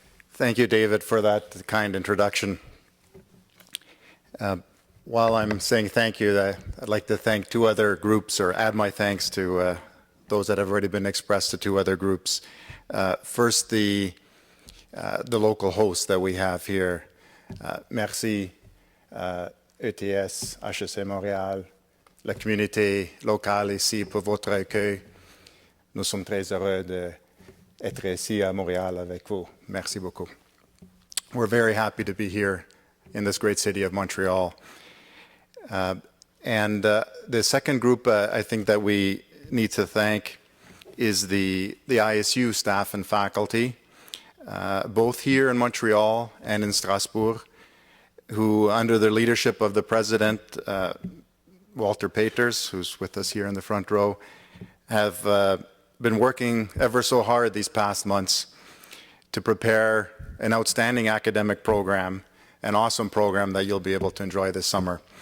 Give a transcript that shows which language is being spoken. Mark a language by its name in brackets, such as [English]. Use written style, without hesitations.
[English] Thank you, David, for that kind introduction. While I'm saying thank you, I'd like to thank two other groups, or add my thanks to those that have already been expressed to two other groups. First, the local hosts that we have here. [French] Merci, ETS, HEC Montréal, la communauté locale ici pour votre accueil. Nous sommes très heureux d'être ici à Montréal avec vous. Merci beaucoup. [English] We're very happy to be here in this great city of Montreal. The second group I think that we need to thank is the ISU staff and faculty, both here in Montreal and in Strasbourg, who, under the leadership of the president, Walter Peters, who's with us here in the front row, have been working ever so hard these past months to prepare an outstanding academic program, an awesome program that you'll be able to enjoy this summer.